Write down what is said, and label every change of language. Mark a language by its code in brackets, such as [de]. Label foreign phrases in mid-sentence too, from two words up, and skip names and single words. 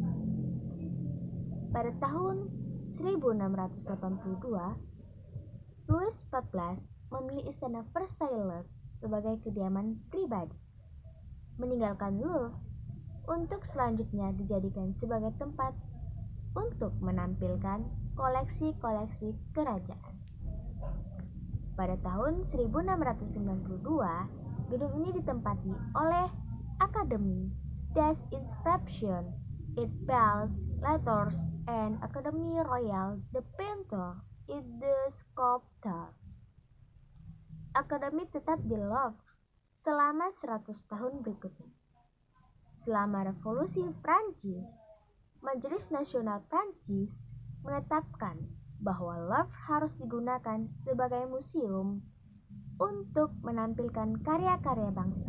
[id] Pada tahun 1682, Louis XIV memilih Istana Versailles sebagai kediaman pribadi, meninggalkan Louvre untuk selanjutnya dijadikan sebagai tempat untuk menampilkan koleksi-koleksi kerajaan. Pada tahun 1692, gedung ini ditempati oleh Académie des Inscriptions et Belles Lettres and Académie Royale de Peinture et de Sculpture. Akademi tetap di Louvre selama 100 tahun berikutnya. Selama Revolusi Prancis, Majelis Nasional Prancis menetapkan bahwa Louvre harus digunakan sebagai museum untuk menampilkan karya-karya bangsa.